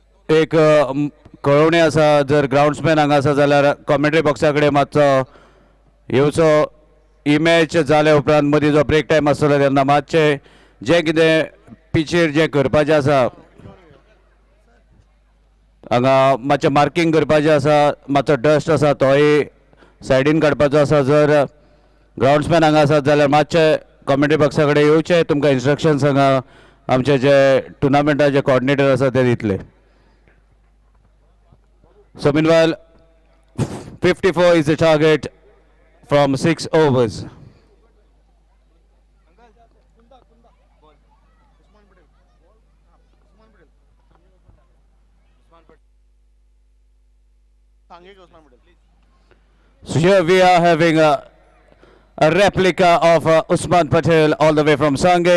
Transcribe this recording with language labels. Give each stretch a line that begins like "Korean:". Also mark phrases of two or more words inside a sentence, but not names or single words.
Konkani: एक कळवणी आसा जर ग्राउंड्समॅन हांगा आसा जाल्यार कॉमेंट्री बॉक्सा कडेन मातसो येवचो ही मॅच जाल्या उपरांत मदीं जो
English: break time
Konkani: आसतलो तेन्ना मातशें जें कितें पिचेर जें करपाचें आसा हांगा मातशें मार्कींग करपाचें आसा मातसो डस्ट आसा तोय सायडीन काडपाचो आसा जर ग्राउंड्समॅन हांगा आसात जाल्यार मातशे कॉमेंट्री बॉक्सा कडेन येवचे तुमकां इन्स्ट्रक्शन्स हांगा आमचे जे टुर्नामेंटाचे कोऑर्डिनेटर आसा ते दितले.
English: So meanwhile 54 is the target from 6 overs. So here we are having a replica of Usman Patel all the way from Sangay.